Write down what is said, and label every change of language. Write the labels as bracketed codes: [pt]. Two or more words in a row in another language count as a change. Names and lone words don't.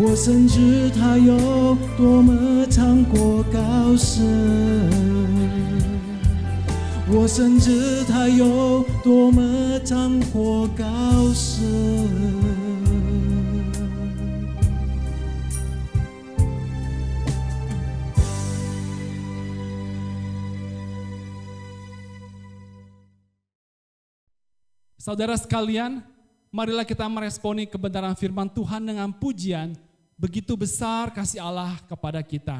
[zh] 我深知它有多么长阔高深，我深知它有多么长阔高深。 [id] Saudara sekalian, marilah kita meresponi kebenaran firman Tuhan dengan pujian, begitu besar kasih Allah kepada kita.